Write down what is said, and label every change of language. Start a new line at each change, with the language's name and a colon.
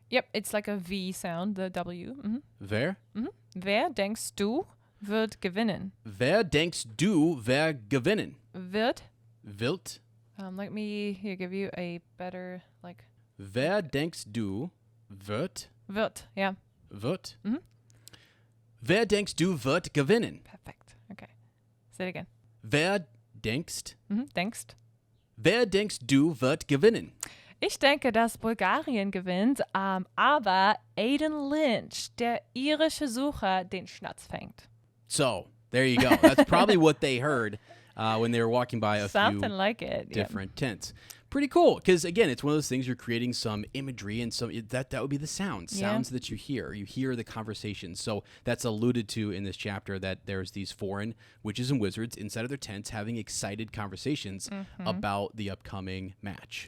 English: Yep, it's like a V sound, the W. Mm-hmm.
German: Wer? Mm-hmm. Wer denkst du wird gewinnen? Wer denkst du wer gewinnen? Wird.
English: Let me give you a better like.
German: Wer denkst du wird? Wird, yeah. Wird. Mm-hmm. Wer denkst du wird gewinnen?
English: Perfect. Okay. Say it again.
German: Wer denkst? Mm-hmm. Denkst. Wer denkst du wird gewinnen? Ich denke, dass Bulgarien gewinnt, aber Aiden Lynch, der irische Sucher, den Schnatz fängt.
English: So, there you go. That's probably what they heard when they were walking by a Something few like it. different tents. Pretty cool, because again, it's one of those things you're creating some imagery and that would be the sounds that you hear. You hear the conversation. So that's alluded to in this chapter that there's these foreign witches and wizards inside of their tents having excited conversations about the upcoming match.